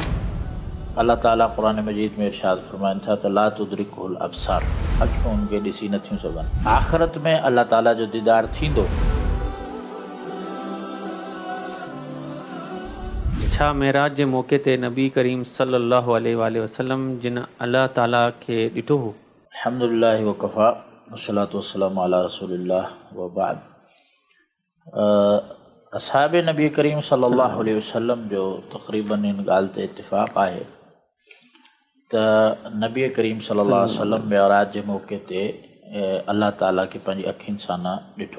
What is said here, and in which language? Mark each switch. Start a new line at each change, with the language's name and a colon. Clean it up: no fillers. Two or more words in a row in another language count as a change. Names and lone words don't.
Sindhi: अल्लाह ताला क़ुरान मजीद में इरशाद फरमाइनि था त
Arabic: لا تدركه الأبصار,
Sindhi: अखियूं उनखे ॾिसी नथियूं सघनि। आख़िरत में अल्लाह ताला जो दीदार थींदो। छा मेराज जे मौक़े ते नबी करीम
Arabic: صلى الله عليه وسلم
Sindhi: जिन अल्लाह ताला खे ॾिठो हो?
Arabic: الحمد لله وكفى والصلاة والسلام على رسول الله وبعد.
Sindhi: असहाब नबी करीम
Arabic: صلى الله عليه وسلم
Sindhi: जो तक़रीबन इन ॻाल्हि ते इत्तिफ़ाक़ आहे त नबी करीम
Arabic: صلى الله عليه وسلم
Sindhi: मेराज जे मौक़े ते अल्लाह ताला खे पंहिंजी अखियुनि सां न ॾिठो।